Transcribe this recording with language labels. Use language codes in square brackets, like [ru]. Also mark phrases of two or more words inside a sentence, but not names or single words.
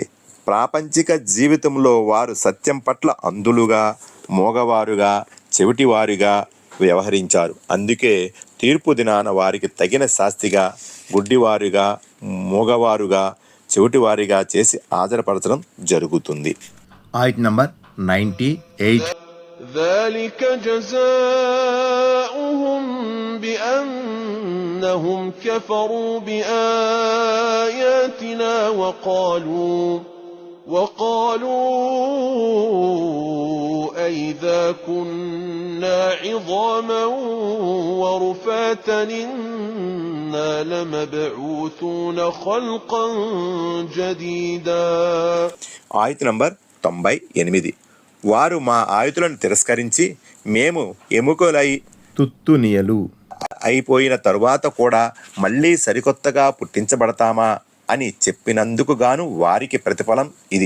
[te] ప్రాపంచిక జీవితంలో వారు సత్యం పట్ల అంధులుగా, మోగవారుగా, చెవిటివారుగా వ్యవహరించారు. అందుకే తీర్పు దినాన వారికి తగిన శాస్తిగా గుడ్డివారుగా, మూగవారుగా, చెవిటివారిగా చేసి ఆధారపరచడం జరుగుతుంది. ఆయత్ నంబర్ 98. [ar] ذلك جزاؤهم بأنهم كفروا بآياتنا وقالوا أَإِذَا كُنَّا عِظَامًا وَرُفَاتًا إِنَّا لَمَبْعُوثُونَ خَلْقًا جَدِيدًا. [te] ఆయత నంబర్ 98. వారు మా ఆయుతులను తిరస్కరించి మేము ఎముకలై తుత్తునియలు అయిపోయిన తరువాత కూడా మళ్ళీ సరికొత్తగా పుట్టించబడతామా అని చెప్పినందుకు గాను వారికి ప్రతిఫలం ఇది.